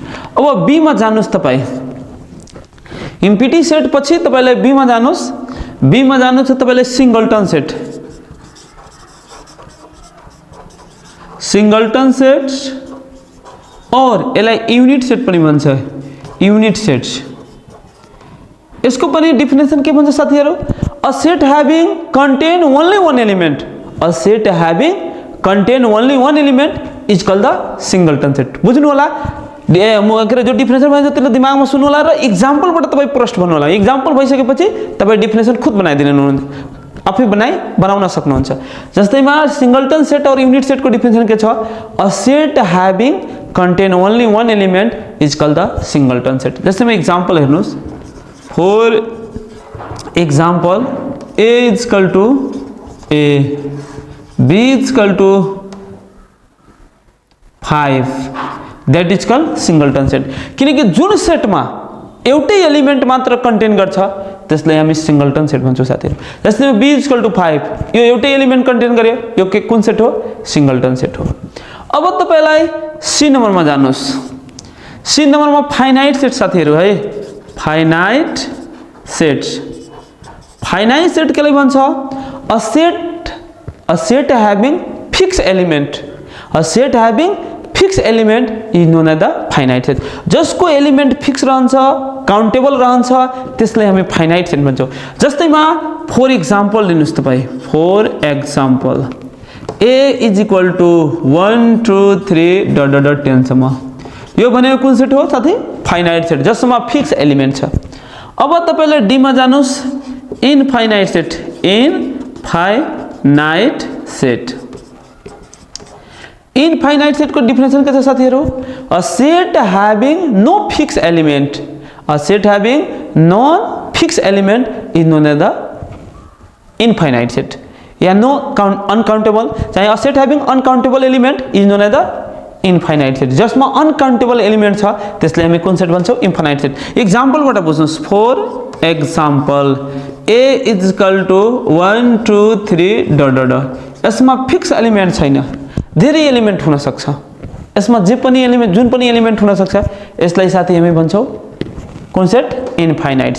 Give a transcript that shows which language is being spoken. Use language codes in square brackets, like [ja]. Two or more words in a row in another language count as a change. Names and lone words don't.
[ne] अब बी मा जानुस् तपाई, [en] empty set [ne] पछि तपाईलाई बी मा जानुस्, बी मा जानु छ तपाईलाई [en] singleton set, singleton sets [ne] और यसलाई [en] unit set [ne] पनि भन्छ, [en] unit sets. [ne] यसको पनि डिफिनेसन के भन्छ साथीहरु, [en] a set having contain only one element, a set having contain only one element is called the singleton set. [ne] बुझ्नु होला जो डिफिनेसन भन्छ त्यसले दिमागमा सुन्नु होला र एक्जाम्पलबाट तपाई प्रश्न भन्नु होला। एक्जाम्पल भइसकेपछि तपाई डिफिनेसन खुद बनाइदिनु, आफै बनाउन सक्नुहुन्छ। [en] जस्तैमा singleton set और unit set [ne] को डिफिनेसन के छ, [en] a set having contain only one element is called the singleton set. [ne] जस्तैमा एक्जाम्पल हेर्नुस्, [en] for example A is equal to A, B is equal to 5, that is called singleton set. [ne] किनकि जुन सेटमा एउटै एलिमेंट मात्र कन्टेन गर्छ त्यसलाई हामी [en] singleton set [ne] भन्छौँ साथीहरु। [en] जस्तै B is equal to 5, [ne] यो एउटै एलिमेंट कन्टेन गर्यो, यो के कुन सेट हो [en] singleton set [ne] हो। अब तपाईलाई सी नम्बरमा जानुस्, सी नम्बरमा [en] finite set [ne] साथीहरु है, [en] finite sets. finite set [ne] के लागि भन्छ, [en] a set having fix element, a set having fix element is known as the finite set. [ne] जसको एलिमेंट फिक्स रहन्छ, काउन्टेबल रहन्छ त्यसलाई हामी [en] finite set [ne] भन्छौँ। जस्तैमा [en] for example [ne] लिनुस् तपाई, [en] for example A is equal to 1 2 3 dot dot dot 10 [ne] सम्म, यो भनेको कुन सेट हो साथी [en] finite set [ne] जसमा [en] fix element [ne] छ। अब तपाईले डी मा जानुस्, [en] infinite set, infinite set. infinite set [ne] को डिफिनेसन के छ साथीहरु, [en] a set having no fix element, a set having non fix element is known as the infinite set, या no uncountable चाहे a set having uncountable element is known as the infinite set। [ne] जसमा [en] uncountable element [ne] छ त्यसलाई हामी कुन सेट भन्छौँ [en] infinite set. [ne] एक्जाम्पलबाट बुझ्नुस्, [en] for example A is equal to 1 2 3 dot dot dot, [ne] यसमा [en] fix element [ne] छैन, धेरै एलिमेंट हुन सक्छ, यसमा जे पनि एलिमेंट जुन पनि एलिमेंट हुन सक्छ, यसलाई साथी हामी भन्छौँ कुन सेट [en] infinite set.